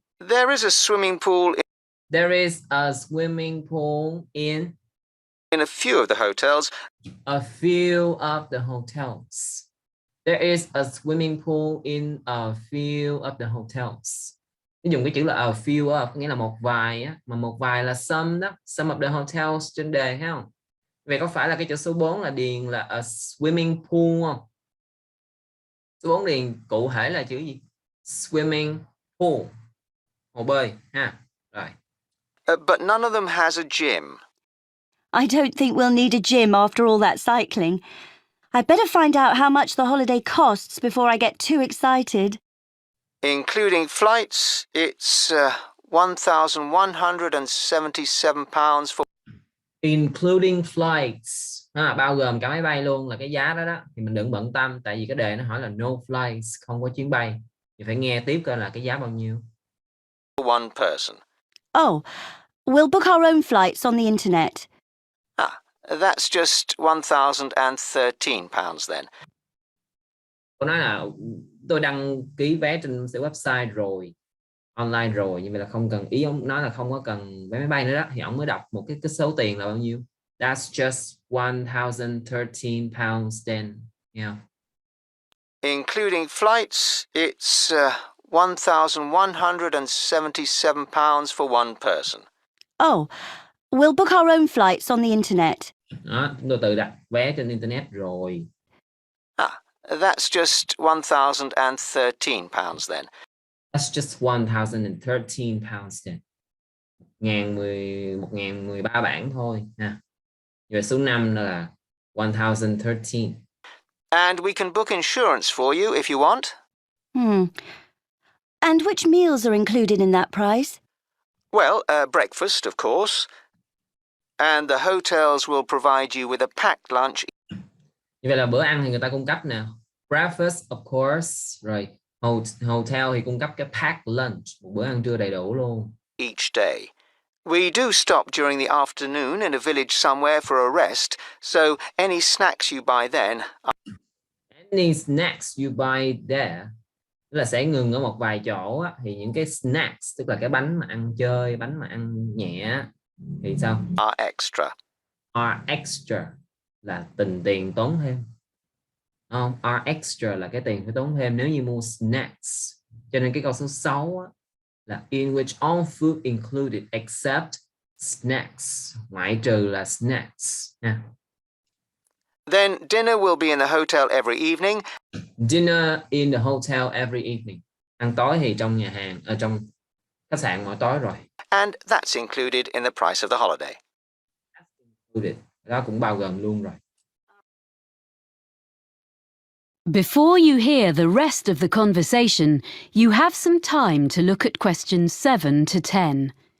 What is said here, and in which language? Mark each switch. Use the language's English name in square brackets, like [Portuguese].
[English] There is a swimming pool There is a swimming pool in a few of the hotels. a few of the hotels. There is a swimming pool in a few of the hotels. [Vietnamese] Nó dùng cái chữ là [English] a few of, [Vietnamese] nghĩa là một vài á, mà một vài là some đó, [English] some of the hotels [Vietnamese] trên đề thấy không? Vậy có phải là cái chữ số 4 là điền là [English] a swimming pool [Vietnamese] không? Số 4 điền cụ thể là chữ gì? [English] Swimming pool. [Vietnamese] Hồ bơi ha. Rồi. [English] But none of them has a gym. I don't think we'll need a gym after all that cycling. I'd better find out how much the holiday costs before I get too excited. Including flights, it's £1,177 for... Including flights. [Vietnamese] Bao gồm cả máy bay luôn là cái giá đó đó. Thì mình đừng bận tâm, tại vì cái đề nó hỏi là [English] no flights, [Vietnamese] không có chuyến bay. Thì phải nghe tiếp coi là cái giá bao nhiêu. [English] one person. Oh, we'll book our own flights on the internet. That's just £1,013 then. [Vietnamese] Tôi nói là tôi đăng ký vé trên website rồi, online rồi, nhưng mà là không cần, ý ông nói là không có cần vé máy bay nữa đó, thì ông mới đọc một cái số tiền là bao nhiêu. [English] That's just £1,013 then. Yeah. Including flights, it's £1,177 for one person. Oh, we'll book our own flights on the internet. [Vietnamese] Đó, tôi tự đặt vé trên internet rồi. [English] That's just £1,013 then. That's just £1,013 then. [Vietnamese] 1.013 bảng thôi ha. Rồi số 5 đó là 1,013. [English] And we can book insurance for you if you want. And which meals are included in that price? Well, breakfast, of course. And the hotels will provide you with a packed lunch. [Vietnamese] Như vậy là bữa ăn thì người ta cung cấp nè, [English] breakfast of course, [Vietnamese] rồi hotel thì cung cấp cái packed lunch, một bữa ăn trưa đầy đủ luôn. [English] Each day. We do stop during the afternoon in a village somewhere for a rest, so any snacks you buy then. Any snacks you buy there, [Vietnamese] tức là sẽ ngừng ở một vài chỗ á, thì những cái snacks tức là cái bánh mà ăn chơi, bánh mà ăn nhẹ thì sao? [English] Are extra. Are extra [Vietnamese] là tiền tốn thêm. Không, are extra là cái tiền phải tốn thêm nếu như mua snacks. Cho nên cái câu số 6 á, là [English] in which all food included except snacks, [Vietnamese] ngoại trừ là snacks nha. [English] Then dinner will be in the hotel every evening. Dinner in the hotel every evening. [Vietnamese] Ăn tối thì trong nhà hàng, ở trong khách sạn mỗi tối rồi. [English] And that's included in the price of the holiday. Included. [Vietnamese] Đó cũng bao gồm luôn rồi. [English] Before you hear the rest of the conversation, you have some time to look at questions 7 to 10.